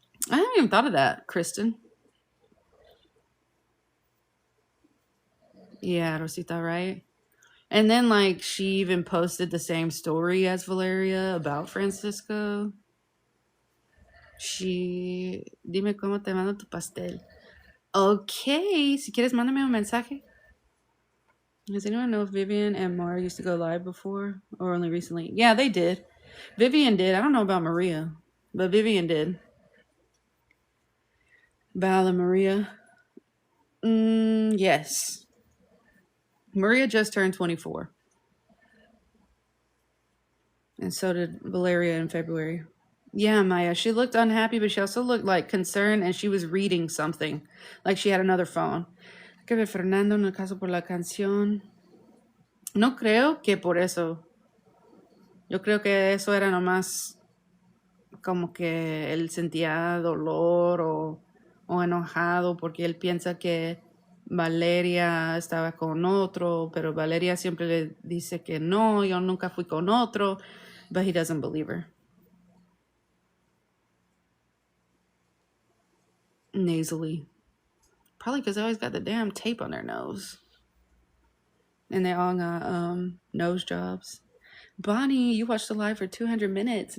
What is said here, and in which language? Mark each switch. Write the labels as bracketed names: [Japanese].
[English] I haven't even thought of that, Kristen. Yeah, Rosita, right? And then, like, she even posted the same story as Valeria about Francisco. [Spanish] Dime cómo te mando tu pastel. Okay, si quieres, mándame un mensaje. [English] Does anyone know if Vivian and Mara used to go live before or only recently? Yeah, they did. Vivian did. I don't know about Maria, but Vivian did. Val and Maria. Yes. Maria just turned 24. And so did Valeria in February. Yeah, Maya. She looked unhappy, but she also looked like concerned and she was reading something. Like she had another phone. [Spanish] Que ver Fernando en el caso por la canción. No creo que por eso. Yo creo que eso era nomás como que él sentía dolor o enojado porque él piensa que Valeria estaba con otro, pero Valeria siempre le dice que no, yo nunca fui con otro. [English] but he doesn't believe her. Nasally. Probably because they always got the damn tape on their nose. And they all got nose jobs. Bonnie, you watched the live for 200 minutes.